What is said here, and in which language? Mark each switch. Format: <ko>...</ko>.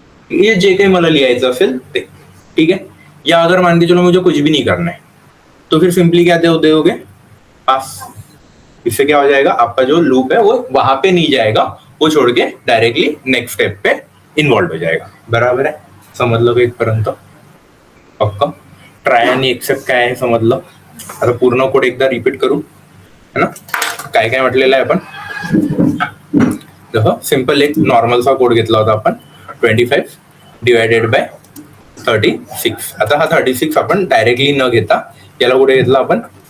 <mr>ये जे काही मला लिहायचं असेल ते.</mr> <hi>ठीक है. या अगर मान के चलो मुझे कुछ भी नहीं करना है तो फिर सिंपली क्या दोगे? पास. इससे क्या हो जाएगा, आपका जो लूप है वो वहां पे नहीं जाएगा, वो छोड़ के डायरेक्टली नेक्स्ट स्टेप पे इन्वॉल्व हो जाएगा. बराबर है.</hi> <mr>समजलं का इथपर्यंत? पक्का. ट्राय आणि एक्सेप्ट काय आहे समजलं. आता पूर्ण कोड एकदा रिपीट करू, है ना? काय काय म्हटलेलं आहे आपण? जसं सिंपल एक नॉर्मलचा कोड घेतला होता आपण, 25 डिवायडेड बाय 36. आता हा 36 आपण डायरेक्टली न घेता याला कुठे घेतला आपण?</mr>